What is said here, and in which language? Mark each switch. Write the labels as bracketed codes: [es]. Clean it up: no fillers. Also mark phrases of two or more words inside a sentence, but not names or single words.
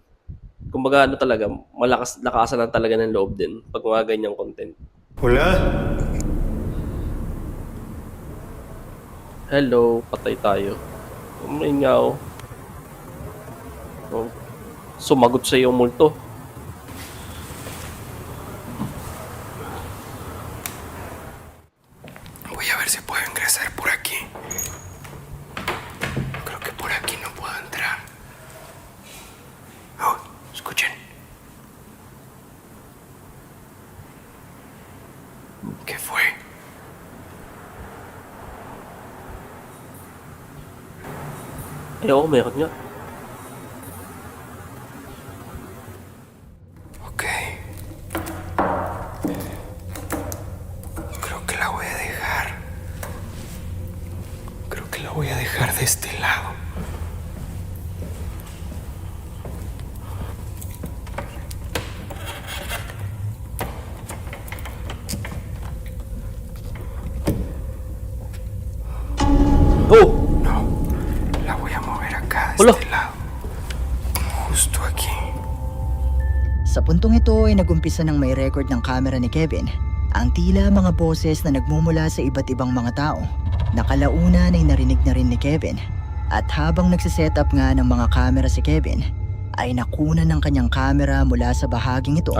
[tl] Kumbaga ano talaga, lakasan lang talaga ng loob din pag mga ganyang content. Hola. Hello, patay tayo. Umain nga oh. Oh, sumagot sa iyo multo. [es] Voy a ver si puedo ingresar por aquí. Creo que por aquí no puedo entrar. Oh, escuchen. ¿Qué fue? [tl] Eh oo, meron nga. Ok. [es] Creo que la voy a dejar. Creo que la voy a dejar de este lado. Oh! No, la voy a mover acá de Hola. este lado. Justo aquí. [tl] Sa puntong ito ay nagumpisa ng may record ng camera ni Kevin ang tila mga boses na nagmumula sa iba't ibang mga tao. Nakalaunan ay narinig na rin ni Kevin. At habang nagsiset up nga ng mga camera si Kevin, ay nakunan ng kanyang camera mula sa bahaging ito